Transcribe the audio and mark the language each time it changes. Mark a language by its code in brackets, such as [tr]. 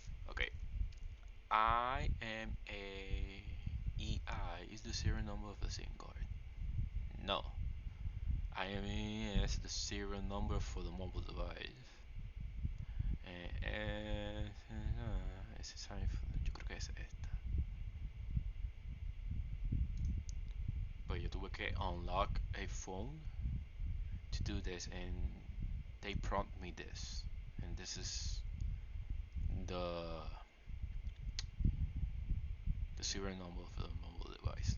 [en] Okay, IMEI is the serial number of the SIM card. No, IMEI is the serial number for the mobile device. [es] Ese es yo creo que es esta. [en] But [es] yo tuve que [en] unlock a phone to do this, and they prompt me this, and this is the serial number of the mobile device.